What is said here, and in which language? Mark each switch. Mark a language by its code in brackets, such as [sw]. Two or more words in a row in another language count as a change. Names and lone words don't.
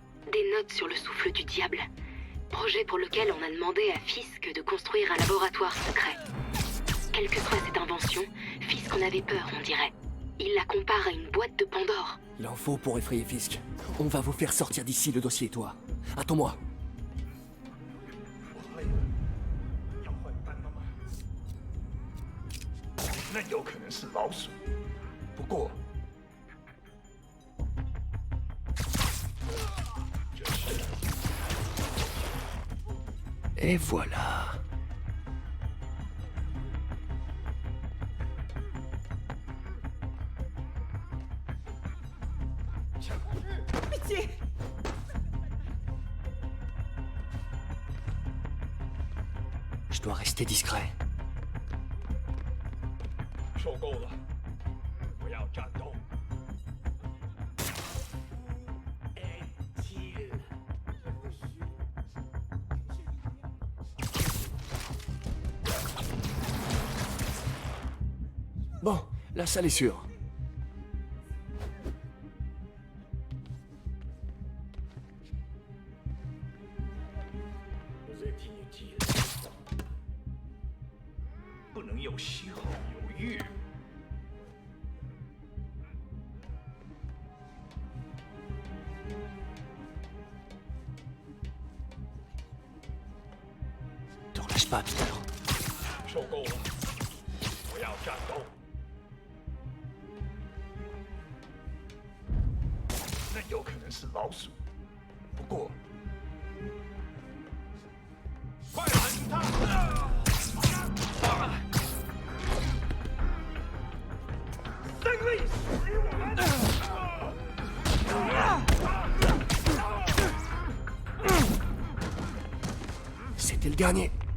[fr] Des notes sur le souffle du diable. Projet pour lequel on a demandé à Fisk de construire un laboratoire secret. Quelle que soit cette invention, Fisk en avait peur, on dirait. Il la compare à une boîte de Pandore. Il en faut pour effrayer Fisk. On va vous faire sortir d'ici le dossier et toi. Attends-moi. [zh] 那有可能是老鼠，不过， [fr] Et voilà. Pitié. Je dois rester discret. [zh] 受够了，不要战斗。 [fr] Bon, la salle est sûre. Vous êtes inutile. [zh] 不能有喜好犹豫。 [fr] Te relâche pas, Peter. [zh] 受够了，不要战斗。那有可能是老鼠。 [fr] C'était le dernier.